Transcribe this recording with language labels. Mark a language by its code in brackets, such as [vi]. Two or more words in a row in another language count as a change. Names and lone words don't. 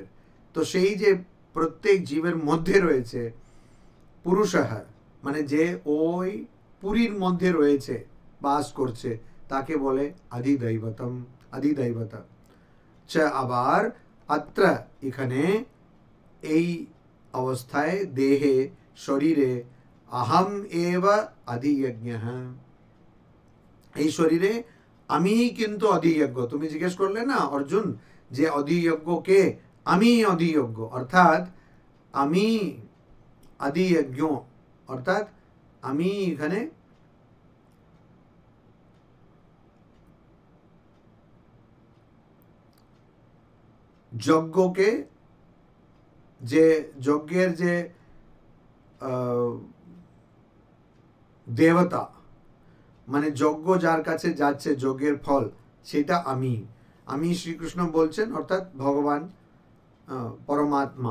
[bn] তো সেই যে প্রত্যেক জীবের মধ্যে রয়েছে পুরুষः, মানে যে ওই পুরীর মধ্যে রয়েছে, বাস করছে, তাকে বলে আদিদৈবতম, আদিদৈবতা। আবার অত্র এখানে এই অবস্থায় দেহে শরীরে [sa] अहम एव अधियज्ञः, [bn] এই শরীরে আমি কিন্তু অধিযজ্ঞ। তুমি জিজ্ঞেস করলে না অর্জুন যে অধিযজ্ঞ কে, আমি অধিযজ্ঞ, অর্থাৎ আমি আদিযজ্ঞ, অর্থাৎ আমি এখানে যজ্ঞকে, যে যজ্ঞের যে দেবতা, মানে যজ্ঞ যার কাছে যাচ্ছে যজ্ঞের ফল, সেটা আমি, আমি শ্রীকৃষ্ণ বলছেন, অর্থাৎ ভগবান পরমাত্মা।